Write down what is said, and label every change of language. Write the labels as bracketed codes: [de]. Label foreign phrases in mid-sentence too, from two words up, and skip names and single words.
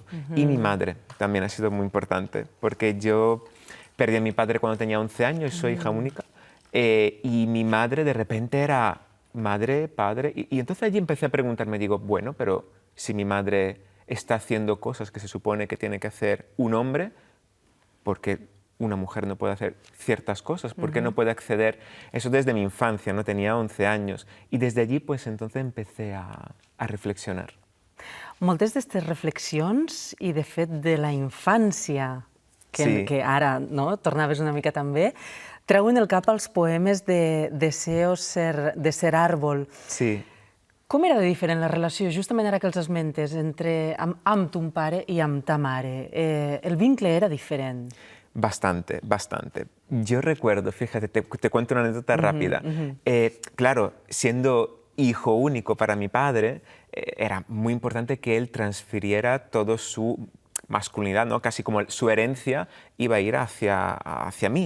[es] Y mi madre también ha sido muy importante, porque yo perdí a mi padre cuando tenía 11 años, soy hija única, y mi madre de repente era madre, padre, y entonces allí empecé a preguntarme, digo, bueno, pero si mi madre está haciendo cosas que se supone que tiene que hacer un hombre, ¿por qué una mujer no puede hacer ciertas cosas? ¿Por qué no puede acceder? Eso desde mi infancia, ¿no? Tenía 11 años. Y desde allí, pues entonces empecé a reflexionar. [ca] Moltes d'aquestes reflexions i, de fet, de la infància, que ara tornaves una mica també, treuen el cap als poemes de Deseo de ser árbol. Sí. Com era de diferent la relació, justament ara que els esmentes, amb ton pare i amb ta mare? El vincle era diferent? [es] Bastante, bastante. Yo recuerdo, fíjate, te cuento una anécdota rápida. Claro, siendo hijo único para mi padre, era muy importante que él transfiriera todo su masculinidad, ¿no? Casi como su herencia iba a ir hacia mí.